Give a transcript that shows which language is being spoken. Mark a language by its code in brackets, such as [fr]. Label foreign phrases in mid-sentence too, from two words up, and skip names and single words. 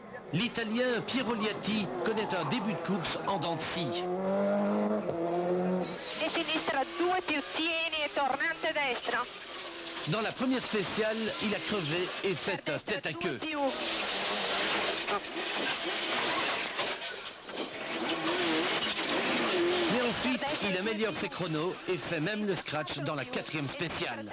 [fr] L'Italien Piero Liatti connaît un début de course en dents de scie. [it] E sinistra 2 più tieni e tornante destra. [fr] Dans la première spéciale, il a crevé et fait un tête à queue. Mais ensuite, il améliore ses chronos et fait même le scratch dans la 4e spéciale.